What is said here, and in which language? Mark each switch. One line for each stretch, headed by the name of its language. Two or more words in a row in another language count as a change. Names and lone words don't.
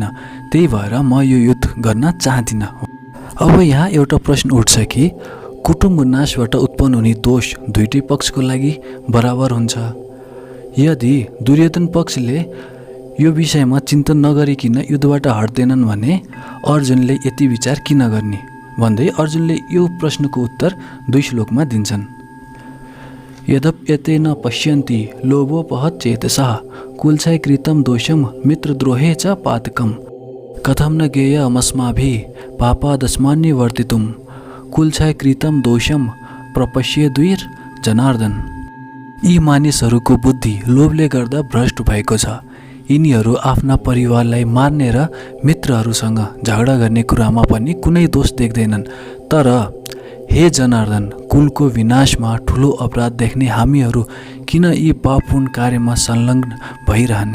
Nepali: त्यही भएर म यो युद्ध गर्न चाहदिनँ। अब यहाँ एउटा प्रश्न उठ्छ कि कुटुम्ब नाशबाट उत्पन्न हुने दोष दुईटै पक्षको लागि बराबर हुन्छ? यदि दुर्योधन पक्षले यो विषयमा चिन्तन नगरिकन युद्धबाट हट्दैनन् भने अर्जुनले यति विचार किन गर्ने भन्दै अर्जुनले यो प्रश्नको उत्तर 2 श्लोकमा दिन्छन्।
Sanskrit: यद्यप्यतेन पश्यन्ति लोभोपहतचेतसः कुलक्षय कृतं दोषं मित्रद्रोहे च पातकम् कथं न ज्ञेयमस्माभिः पापादस्मान्निवर्तितुं कुलक्षय कृतं दोषं प्रपश्येद्वीर जनार्दन।
Nepali: यी मानिसहरूको बुद्धि लोभले गर्दा भ्रष्ट भएको छ। यिनीहरू आफ्ना परिवारलाई मार्ने र मित्रहरूसँग झगडा गर्ने कुरामा पनि कुनै दोष देख्दैनन्। तर हे जनार्दन, कुलको विनाशमा ठुलो अपराध देख्ने हामीहरू किन यी पापपूर्ण कार्यमा संलग्न भइरहने?